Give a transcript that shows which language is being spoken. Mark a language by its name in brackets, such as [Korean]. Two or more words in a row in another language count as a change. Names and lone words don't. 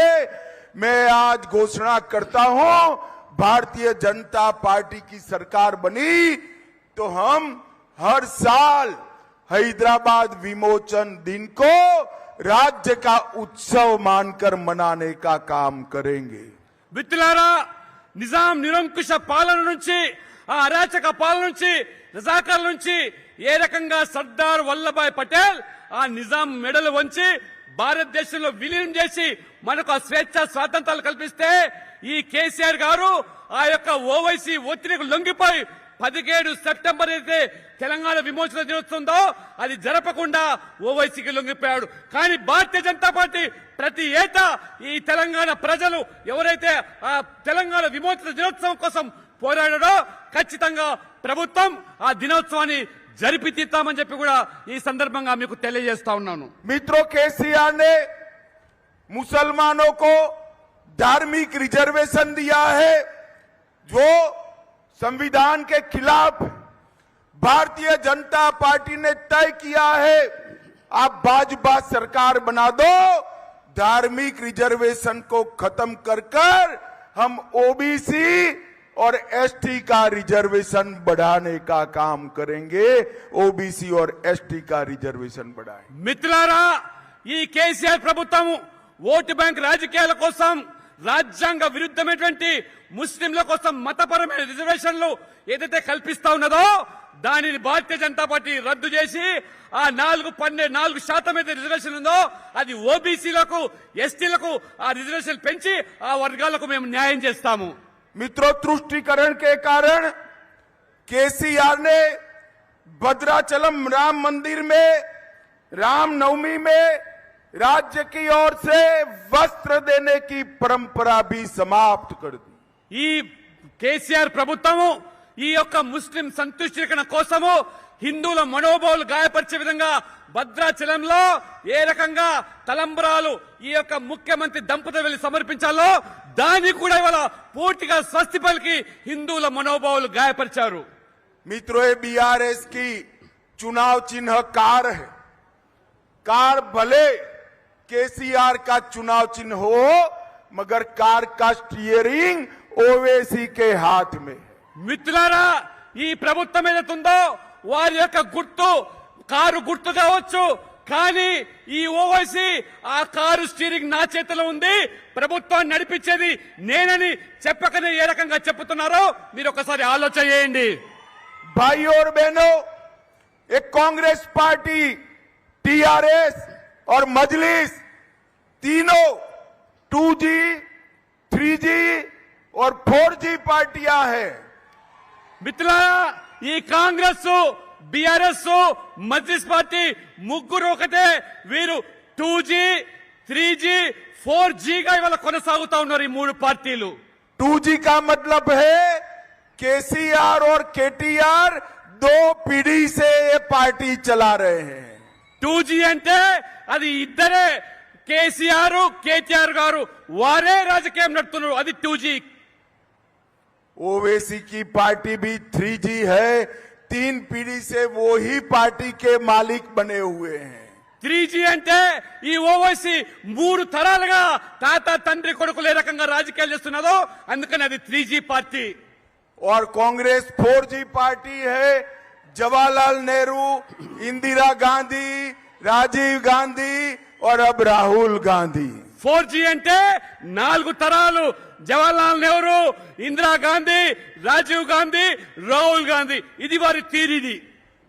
[Hindi] मैं आज घोषणा करता हूं, भारतीय जनता पार्टी की सरकार बनी तो हम हर साल हैदराबाद विमोचन दिन को राज्य का उत्सव मानकर मनाने का काम करेंगे। [Telugu] మిత్రులారా నిజాం నిరంకుశ పాలన నుంచి ఆ అరాచక పాలన నుంచి రజాకార్ల నుంచి ఏ రకంగా సర్దార్ వల్లభాయ్ పటేల్ ఆ నిజాం మెడలు వంచి భారతదేశంలో విలీనం చేసి మనకు ఆ స్వేచ్ఛ స్వాతంత్రాలు కల్పిస్తే ఈ కేసీఆర్ గారు ఆ యొక్క ఓవైసీ ఒత్తిడికి లొంగిపోయి 17 సెప్టెంబర్ అయితే తెలంగాణ విమోచన దినోత్సవంతో అది జరపకుండా ఓవైసీకి లొంగిపోయాడు। కానీ భారతీయ జనతా పార్టీ ప్రతి ఏటా ఈ తెలంగాణ ప్రజలు ఎవరైతే ఆ తెలంగాణ విమోచన దినోత్సవం కోసం పోరాడారో ఖచ్చితంగా ప్రభుత్వం ఆ దినోత్సవాన్ని జరిపి తీస్తామని చెప్పి కూడా ఈ సందర్భంగా మీకు తెలియజేస్తా ఉన్నాను। [Hindi] मित्रों, केसीआर ने मुसलमानों को धार्मिक रिजर्वेशन दिया है जो संविधान के खिलाफ। भारतीय जनता पार्टी ने तय किया है, आप भाजपा सरकार बना दो, धार्मिक रिजर्वेशन को खत्म कर हम ओबीसी और एसटी का रिजर्वेशन बढ़ाने का काम करेंगे। ओबीसी और एसटी का रिजर्वेशन बढ़ाएं। [Telugu] మిత్రులారా ఈ కేసీఆర్ ప్రభుత్వం [English] vote bank [Telugu] రాజకీయాల కోసం రాజ్యాంగ విరుద్ధమైనటువంటి ముస్లింల కోసం మతపరమైన రిజర్వేషన్లు ఏదైతే కల్పిస్తా ఉన్నదో దానిని భారతీయ జనతా పార్టీ రద్దు చేసి ఆ 4% అయితే రిజర్వేషన్ ఉందో అది ఓబీసీలకు ఎస్టీలకు ఆ రిజర్వేషన్ పెంచి ఆ వర్గాలకు మేము న్యాయం చేస్తాము। [Hindi] मित्रों, तुष्टीकरण के कारण केसीआर ने भद्राचलम राम मंदिर में रामनवमी में राज्य की ओर से वस्त्र देने की परंपरा भी समाप्त कर दी। [Telugu] ఈ కేసీఆర్ ప్రభుత్వము ఈ యొక్క ముస్లిం సంతుష్టీకరణ కోసము హిందువుల మనోభావాలు గాయపరిచే విధంగా భద్రాచలంలో ఏ రకంగా తలంబ్రాలు ఈ యొక్క ముఖ్యమంత్రి దంపతులు వెళ్లి సమర్పించాలో దాన్ని కూడా ఇవాళ పూర్తిగా స్వస్తి పలికి హిందువుల మనోభావాలు గాయపరిచారు। [Hindi] मित्रों, बीआरएस की चुनाव चिन्ह कार है। कार भले केसीआर का चुनाव चिन्ह हो मगर कार का स्टीयरिंग ओवैसी के हाथ में है। [Telugu] మిత్రులారా ఈ ప్రభుత్వం ఏదైతుందో వారి యొక్క గుర్తు కారు గుర్తు కావచ్చు కానీ ఈ ఓవైసీ ఆ కారు స్టీరింగ్ నా చేతిలో ఉంది, ప్రభుత్వాన్ని నడిపించేది నేనని చెప్పకనే ఏ రకంగా చెప్తున్నారో మీరు ఒకసారి ఆలోచన చేయండి। [Hindi] भाइयों और बहनों, एक कांग्रेस पार्टी, टीआरएस और मजलिस तीनों 2G, 3G और 4G पार्टियां हैं। [Telugu] మిత్రులారా ఈ కాంగ్రెస్ బీఆర్ఎస్ మజ్లిస్ పార్టీ ముగ్గురు ఒకటే, వీరు 2G, 3G, 4G గా ఇవాళ కొనసాగుతా ఉన్నారు ఈ మూడు పార్టీలు। [Hindi] 2G का मतलब है केसीआर और केटीआर 2 पीढ़ी से ये पार्टी चला रहे हैं। [Telugu] 2G అంటే అది ఇద్దరే కేసీఆర్ కేటీఆర్ గారు వారే రాజకీయం నడుపుతున్నారు, అది 2G। [Hindi] ओवैसी की पार्टी भी 3G है, 3 पीढ़ी से वो ही पार्टी के मालिक बने हुए हैं। [Telugu] 3G అంటే ఈ ఓవైసీ 3 తరాలుగా తాత తండ్రి కొడుకులు ఏ రకంగా రాజకీయాలు చేస్తున్నదో అందుకని అది 3G పార్టీ। [Hindi] और कांग्रेस 4G पार्टी है। जवाहरलाल नेहरू, इंदिरा गांधी, राजीव गांधी और अब राहुल गांधी। [Telugu] 4G అంటే 4 తరాలు, జవహర్లాల్ నెహ్రూ, ఇందిరా గాంధీ, రాజీవ్ గాంధీ, రాహుల్ గాంధీ, ఇది వారి తీరిది।